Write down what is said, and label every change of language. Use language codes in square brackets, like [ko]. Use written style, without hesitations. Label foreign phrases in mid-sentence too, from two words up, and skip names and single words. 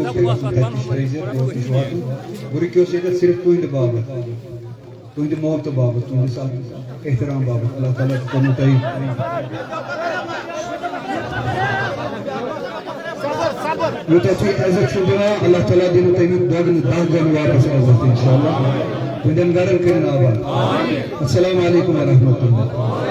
[ks] ورکیو سے صرف تہند بابت تہند محبت بابت تہندس احترام بابت اللہ تعالیٰ کرنو تۄہہِ یوٗتاہ تُہۍ عزت چھِو دِوان اللہ تعالیٰ دِنو تۄہہِ دۄگنہٕ دہ گۄنہٕ واپس عزت [ar] انشاءاللہ [ks] تُہندٮ۪ن گرن کٔرِن آباد [ar] السلام علیکم ورحمۃ اللہ